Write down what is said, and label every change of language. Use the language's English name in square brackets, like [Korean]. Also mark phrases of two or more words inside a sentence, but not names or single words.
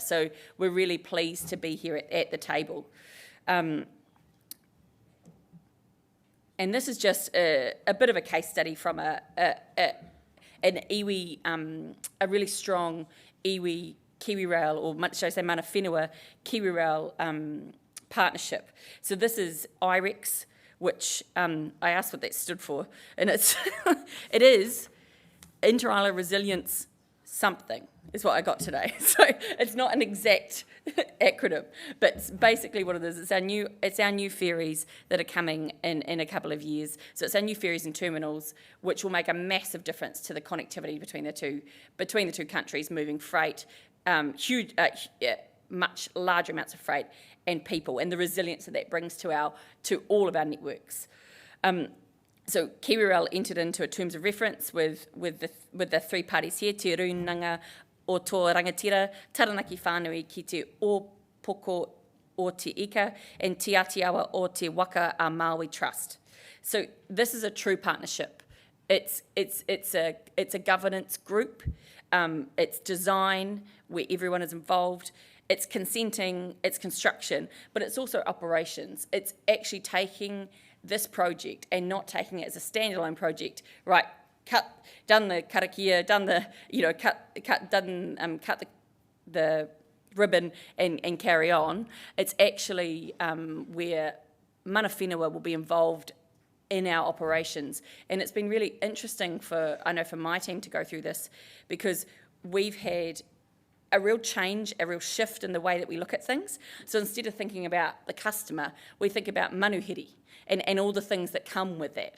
[English] So we're really pleased to be here at the table. And this is just a bit of a case study from an iwi, a really strong iwi KiwiRail, or should I say [Māori] mana whenua [English] KiwiRail partnership. So this is IREX, which I asked what that stood for, and it is Inter Island Resilience something, is what I got today. So it's not an exact acronym, but it's basically what it is. It's our new ferries that are coming in a couple of years. So it's our new ferries and terminals, which will make a massive difference to the connectivity between the two countries, moving freight, much larger amounts of freight and people, and the resilience that brings to all of our networks. So KiwiRail entered into a terms of reference with the three parties here, Te Runanga o tō rangatira, Taranaki whānui ki te ōpoko o te ika, and Te Atiawa o te waka a Maui Trust. So this is a true partnership. It's a governance group. It's design where everyone is involved. It's consenting, it's construction, but it's also operations. It's actually taking this project and not taking it as a standalone project, right? Done the karakia, done the, cut the ribbon and carry on. It's actually where [Māori] mana whenua [English] will be involved in our operations. And it's been really interesting for my team to go through this, because we've had a real change, a real shift in the way that we look at things. So instead of thinking about the customer, we think about manuhiri and all the things that come with that.